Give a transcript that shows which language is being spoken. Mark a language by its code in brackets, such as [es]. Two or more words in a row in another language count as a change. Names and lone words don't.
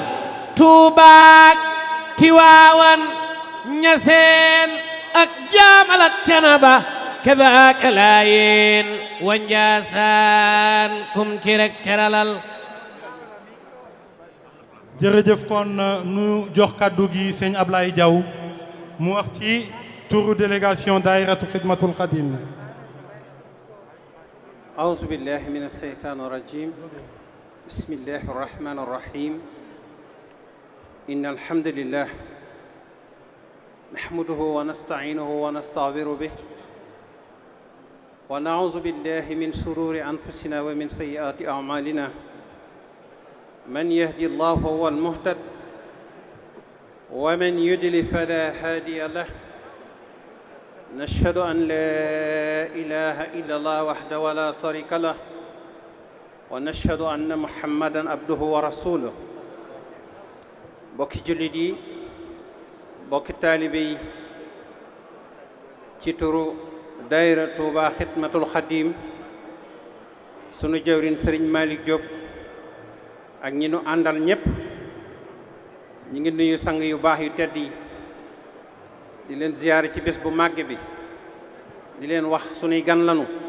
[wo] Tuubaak Tiwaawan Ñaseen ak Jaamal ak Canaba kadaaka laayeen wa njaasaan kum ci rek teralal. jërëjëf kon nu jox kàddu gi sëñ Ablaye Diaw mu wax ci turu délégation daayiratu xidmatul xadim. [ar] أعوذ بالله من الشيطان الرجيم بسم الله الرحمن الرحيم إن الحمد لله نحمده ونستعينه ونستغفر به ونعوذ بالله من شرور أنفسنا ومن سيئات أعمالنا من يهدي الله فهو المهتد ومن يضلل فلا هادي له نشهد أن لا إله إلا الله وحده ولا شريك له ونشهد أن محمدا عبده ورسوله [wo] bokki jullit yi bokki taalibe yi ci turu daayira Touba Xidmatul Xadim sunu jawrin Sëriñ Malick Diop ak ñi nu àndal ñépp ñi ngi nuyu sang yu baax yu tedd yi di leen ziyaare ci bés bu màgg bi di leen wax sunuy gan lanu